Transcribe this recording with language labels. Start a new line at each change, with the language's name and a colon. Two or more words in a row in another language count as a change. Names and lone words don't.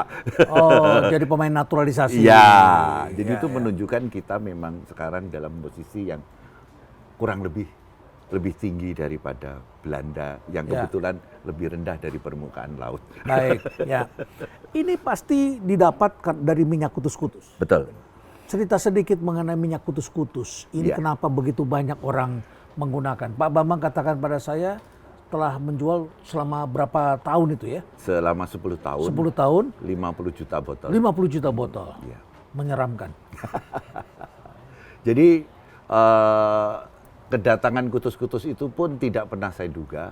Indonesian: Jadi pemain naturalisasi. Jadi itu menunjukkan kita memang sekarang dalam posisi yang kurang lebih tinggi daripada Belanda yang kebetulan lebih rendah dari permukaan laut. Baik, Ini pasti didapatkan dari minyak kutus-kutus. Betul. Cerita sedikit mengenai minyak kutus-kutus. Ini kenapa begitu banyak orang menggunakan? Pak Bambang katakan pada saya telah menjual selama berapa tahun itu ya? Selama 10 tahun. 10 tahun. 50 juta botol. 50 juta botol. Menyeramkan. Jadi kedatangan kutus-kutus itu pun tidak pernah saya duga.